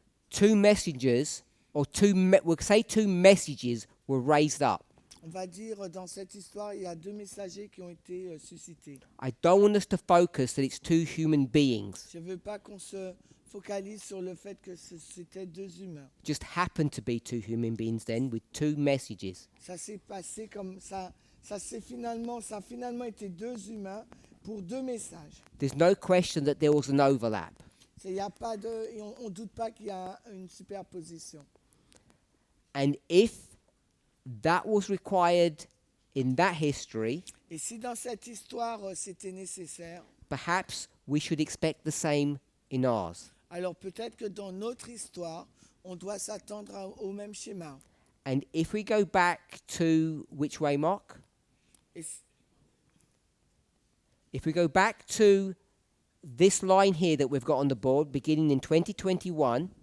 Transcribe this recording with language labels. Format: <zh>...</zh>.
<en>two messengers, or we'll say two messages, were raised up.</en> <fr>on va dire dans cette histoire, il y a deux messagers qui ont été suscités.</fr> <en>I don't want us to focus that it's two human beings.</en> <fr>Je ne veux pas qu'on se focalise sur le fait que c'était deux humains.</fr> <en>Just happened to be two human beings then with two messages.</en> <fr>Ça s'est passé comme ça. Ça a finalement été deux humains pour deux messages.</fr> <en>There's no question that there was an overlap.</en> <fr>Y a pas de, et on ne doute pas qu'il y a une superposition.</fr> <en>And if that was required in that history,</en> <fr>Et si dans cette histoire c'était nécessaire,</fr> <en>perhaps we should expect the same in ours.</en> <fr>alors peut-être que dans notre histoire, on doit s'attendre au même schéma.</fr> <en>And if we go back to which way, Mark?</en> <fr>Et,</fr> <en>If we go back to this line here that we've got on the board, beginning in 2021,</en>